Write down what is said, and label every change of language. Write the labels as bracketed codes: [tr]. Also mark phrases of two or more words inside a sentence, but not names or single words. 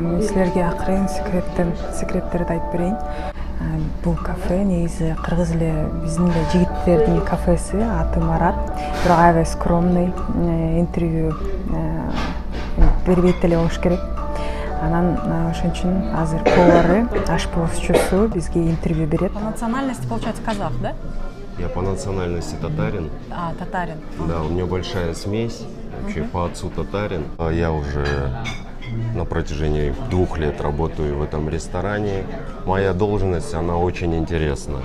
[ky] силерге акырын секреттерди айтып берейин. Бул кафе негизи кыргыз эле биздин эле жигиттердин кафеси, аты Марат. Бирок аябай скромный, интервью бербейт эле болуш керек. Анан ошон үчүн азыр повары, ашпозчусу бизге интервью берет. [ru] По национальности, получается, казах, да? Я по национальности татарин. А, татарин. Да, у меня большая смесь. Вообще по отцу татарин. Я уже на протяжении 2 лет работаю в этом ресторане. Моя должность, она очень интересная.